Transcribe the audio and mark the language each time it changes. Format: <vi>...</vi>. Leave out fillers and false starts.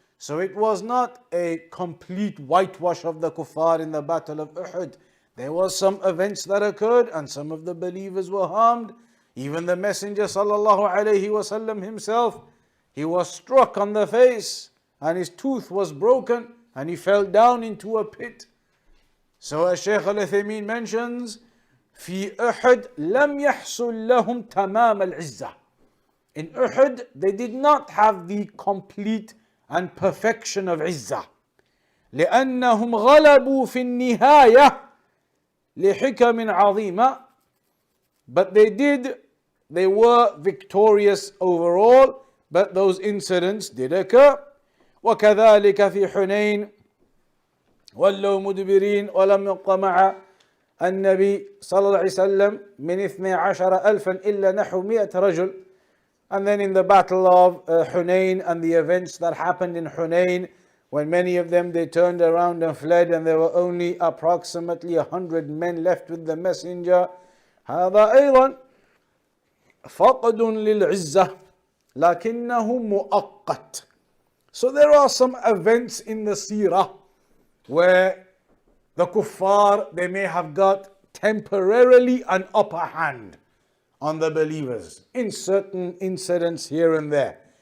<en>So it was not a complete whitewash of the kuffar in the battle of Uhud. There was some events that occurred and some of the believers were harmed. Even the Messenger sallallahu alaihi wasallam himself, he was struck on the face and his tooth was broken and he fell down into a pit. So as Shaykh al-Uthaymeen mentions,</en> <ar>في أحد لم يحصل لهم تمام العزة.</ar> <en>In Uhud, they did not have the complete and perfection of Izzah.</en> <ar>لأنهم غلبوا في النهاية لحكم عظيمة.</ar> <en>But they were victorious overall, but those incidents did occur.</en> <ar>وكذلك في حنين ولوا مدبرين ولم يبق مع النبي صلى الله عليه وسلم من 12,000 إلا نحو 100 رجل.</ar> <en>And then in the battle of Hunayn and the events that happened in Hunayn, when many of them they turned around and fled and there were only approximately 100 men left with the messenger.</en> <ar>هذا أيضا فقد للعزة لكنه مؤقت.</ar> <en>So there are some events in the seerah where the kuffar, they may have got temporarily an upper hand on the believers in certain incidents here and there.</en>